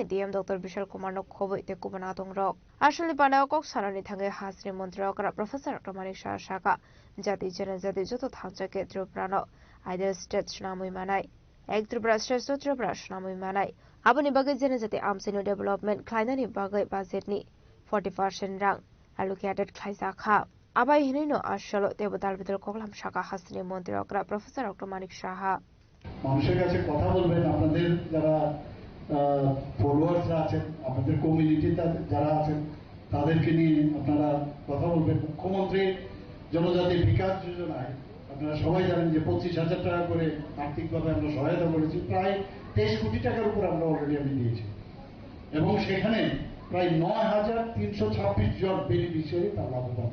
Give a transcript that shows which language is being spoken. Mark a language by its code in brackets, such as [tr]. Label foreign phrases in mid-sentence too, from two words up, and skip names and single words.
[trp] डीएम डॉक्टर विशाल कुमार नो खबई ते कुबना दंग्रक आसलि पांडव कक सानानि थांगे हासनी मंत्री ओकरा प्रोफेसर डॉक्टर मानिक साहा शाखा जाति जनजाति जत थांचके त्रिपुरान [en] ideal state [trp] सुनामुई मानाय एक त्रिपुरा श्रेष्ठ त्रिपुरा सुनामुई मानाय आबनि बागै जनजाति आमसिनो डेभलपमेन्ट ख्लाइनानि बागै बाजेटनि 40% रां एलोकेटेड ख्लाइजाखा आबाय हिनैनो आसलो देबदाल बिदर कगलाम शाखा हासनी मंत्री ओकरा प्रोफेसर डॉक्टर मानिक साहा [bn] মানুষের কাছে কথা বলবেন আপনাদের যারা ফলোয়ার্সরা আছেন আপনাদের কমিউনিটিতে যারা আছেন তাদেরকে নিয়ে আপনারা কথা বলবেন মুখ্যমন্ত্রী জনজাতি বিকাশ যোজনায় আপনারা সবাই জানেন যে 25,000 টাকা করে আর্থিকভাবে আমরা সহায়তা করেছি প্রায় 23 কোটি টাকার উপর আমরা অলরেডি আমি দিয়েছি এবং সেখানে প্রায় 9,326 জন বেনিফিশিয়ারি তার লাভবান